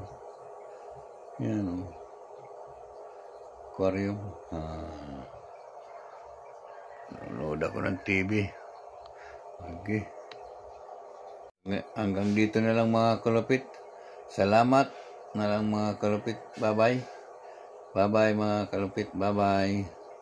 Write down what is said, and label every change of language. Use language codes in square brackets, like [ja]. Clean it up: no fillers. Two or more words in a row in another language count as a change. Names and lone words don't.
[tl] Yan aquarium. Nanonood ako ng TV. Okay. Hanggang dito na lang mga kalapit. Salamat na lang mga kalapit. [en] Bye-bye. Bye-bye [tl] mga kalapit. [en] Bye-bye.